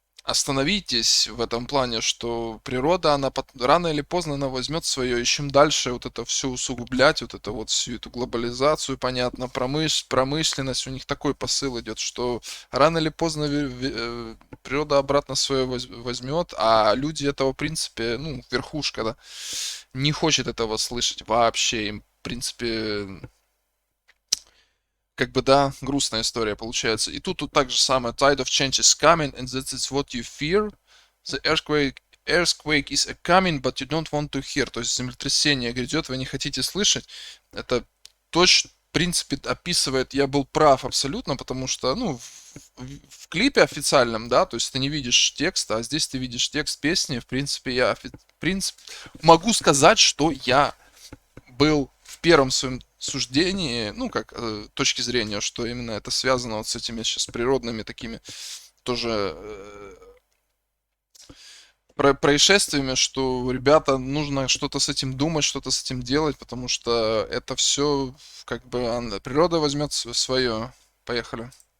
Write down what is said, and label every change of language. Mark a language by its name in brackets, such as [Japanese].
[Russian] остановитесь в этом плане, что природа, она рано или поздно она возьмет свое, и чем дальше вот это все усугублять, вот это вот всю эту глобализацию, понятно, промышленность, у них такой посыл идет, что рано или поздно природа обратно свое возьмет, а люди этого, в принципе, ну, верхушка, да, не хочет этого слышать вообще, им, в принципе, как бы, да, грустная история получается. И тут так же самое. [English] Tide of change is coming, and that is what you fear. The earthquake is a coming, but you don't want to hear. [Russian] То есть землетрясение грядет, вы не хотите слышать. Это точно, в принципе, описывает, я был прав абсолютно, потому что, ну, в клипе официальном, да, то есть ты не видишь текста, а здесь ты видишь текст песни. В принципе, я могу сказать, что я был в первом своем суждении, ну, как точки зрения, что именно это связано вот с этими сейчас природными такими тоже происшествиями, что, ребята, нужно что-то с этим думать, что-то с этим делать, потому что это все, как бы, природа возьмет свое. Поехали.